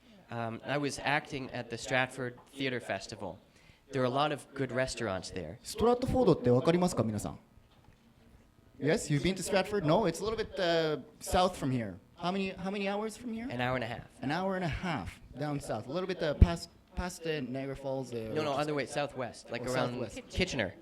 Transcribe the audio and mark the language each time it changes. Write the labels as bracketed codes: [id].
[en] I was acting at the Stratford Theatre Festival. There are a lot of good restaurants there. [ja] ストラットフォードってわかりますか、皆さん？ [en] Yes, you've been to Stratford? No, it's a little bit south from here. How many hours from here? An hour and a half. An hour and a half down south. A little bit past Niagara Falls. No, other way, southwest, like around Kitchener.